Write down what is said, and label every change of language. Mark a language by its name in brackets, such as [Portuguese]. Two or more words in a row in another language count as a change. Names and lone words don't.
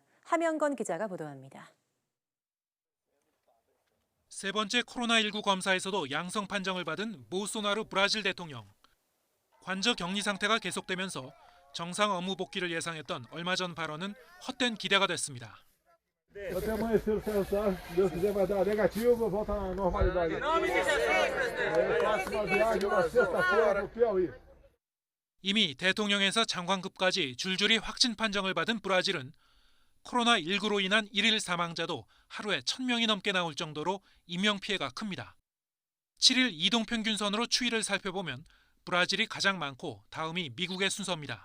[Korean] 함영건 기자가 보도합니다. 세 번째 코로나19 검사에서도 양성 판정을 받은 보소나루 브라질 대통령. 관저 격리 상태가 계속되면서 정상 업무 복귀를 예상했던 얼마 전 발언은 헛된 기대가 됐습니다. [Portuguese] Até amanhecer o céu, se Deus quiser vai dar negativo, vou voltar à normalidade. Eu faço uma viagem na sexta-feira para o Piauí. [Korean] 이미 대통령에서 장관급까지 줄줄이 확진 판정을 받은 브라질은 코로나19로 인한 일일 사망자도 하루에 1,000명이 넘게 나올 정도로 인명피해가 큽니다. 7일 이동평균선으로 추이를 살펴보면 브라질이 가장 많고 다음이 미국의 순서입니다.